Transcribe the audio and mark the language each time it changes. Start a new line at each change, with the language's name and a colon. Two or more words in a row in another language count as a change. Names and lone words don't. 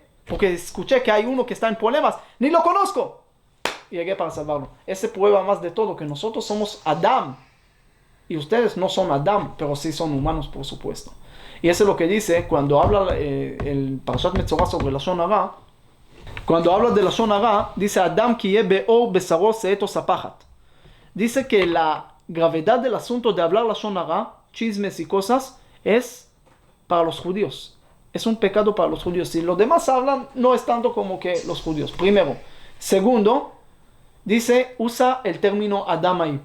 Spanish: Porque escuché que hay uno que está en problemas, ni lo conozco. Y llegué para salvarlo. Ese prueba más de todo, que nosotros somos Adam. Y ustedes no son Adam, pero sí son humanos, por supuesto. Y eso es lo que dice cuando habla el Parashat Metzorah sobre la
Hebrew: לשון הרע.
Spanish: Cuando habla de la
Hebrew: לשון הרע,
Spanish: dice
Hebrew: אדם כי יהיה בעור בשרו שאת ספחת.
Spanish: Dice que la gravedad del asunto de hablar la
Hebrew: לשון הרע,
Spanish: chismes y cosas, es para los judíos. Es un pecado para los judíos. Si los demás hablan, no es tanto como que los judíos. Primero. Segundo, dice, usa el término Adam ahí.